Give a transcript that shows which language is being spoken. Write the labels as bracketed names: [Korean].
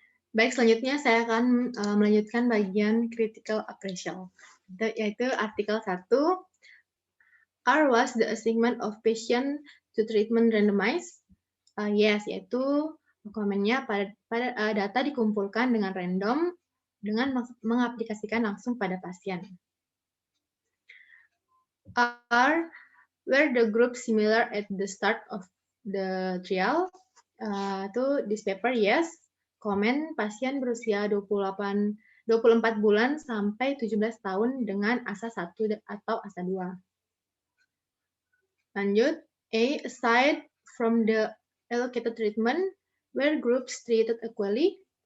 [Indonesian] Baik, selanjutnya saya akan melanjutkan bagian critical appraisal, yaitu artikel 1. [English] Are was the assignment of patient to treatment randomized? [Indonesian] Yes, yaitu komennya pada data dikumpulkan dengan random dengan mengaplikasikan langsung pada pasien. [English] Were the group similar at the start of the trial? To this paper, yes. [Indonesian] Komen pasien berusia 24 bulan sampai 17 tahun dengan ASA 1 atau ASA 2. Lanjut, A. [English] Aside from the allocated treatment, were groups treated equally?